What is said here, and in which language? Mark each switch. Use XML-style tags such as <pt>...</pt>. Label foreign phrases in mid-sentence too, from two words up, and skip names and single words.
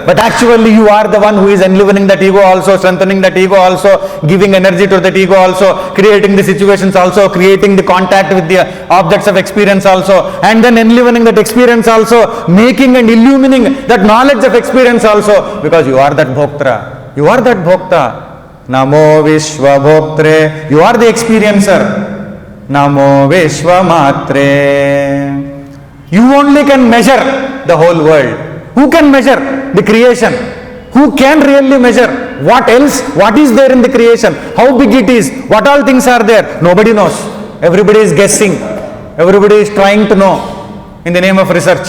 <en>But actually you are the one who is enlivening that ego also, strengthening that ego also, giving energy to that ego also, creating the situations also, creating the contact with the objects of experience also, and then enlivening that experience also, making and illumining that knowledge of experience also, because you are that Bhoktra. You are that Bhokta.</en> <sa>Namo Vishwabhoktre.</sa> <en>You are the experiencer.</en> <sa>Namo Vishwamatre.</sa> <en>You only can measure the whole world. Who can measure the creation? Who can really measure what else? What is there in the creation? How big it is? What all things are there? Nobody knows. Everybody is guessing. Everybody is trying to know in the name of research.</en>